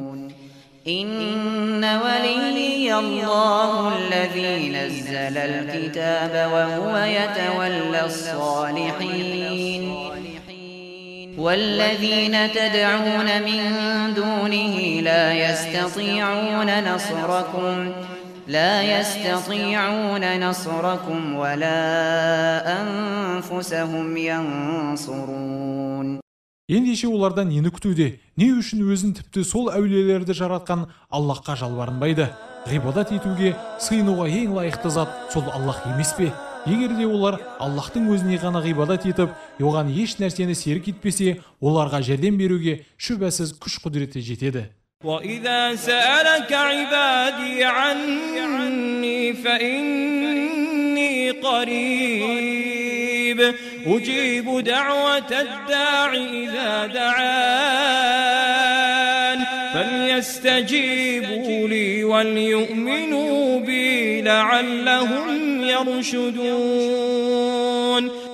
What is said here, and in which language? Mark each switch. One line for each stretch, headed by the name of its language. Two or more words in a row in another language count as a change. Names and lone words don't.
Arabic: إن وليي الله الذي نزل الكتاب وهو يتولى الصالحين والذين تدعون من دونه لا يستطيعون نصركم ولا أنفسهم ينصرون.
Kazakh: Ендеше олардан нені күтуде? Не үшін өзін тіпті сол әулиелерді жаратқан Аллахқа жалбарынбайды? Ғибадат етуге, сыйынуға ең лайықты зат сол Аллах емес пе? Егер де олар Аллахтың өзіне ғана ғибадат етіп, оған еш нәрсені серік етпесе, оларға жәрдем беруге шүбәсіз күш құдіреті жетеді.
Arabic: وَإِذَا سَأَلَكَ عِبَادِي عَنِّي فَإِنِّي قَرِيبٌ أُجِيبُ دَعْوَةَ الدَّاعِ إِذَا دَعَانِ فَلْيَسْتَجِيبُوا لِي وَلْيُؤْمِنُوا بِي لَعَلَّهُمْ يَرْشُدُونَ.